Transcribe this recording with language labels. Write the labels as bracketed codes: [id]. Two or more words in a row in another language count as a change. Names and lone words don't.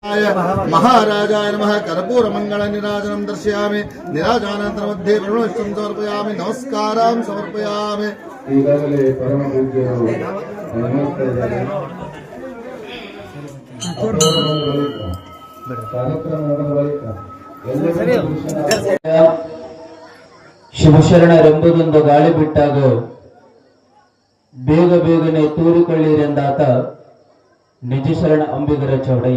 [sa] महाराजाय नमः कर्पूरमङ्गलनीराजनं दर्शयामि नीराजनानंतर मध्ये प्रणवष्टं समर्पयामि नमस्कारान् समर्पयामि [kn] ಈಗಾಗಲೇ ಪರಮ ಪೂಜ್ಯರು ಶಿವಶರಣರೆಂಬುದೊಂದು ಗಾಳಿ ಬಿಟ್ಟಾಗ ಬೇಗ ಬೇಗನೆ ತೂರಿಕೊಳ್ಳಿರೆಂದಾತ ನಿಜ ಶರಣ ಅಂಬಿಗರ ಚೌಡೈ.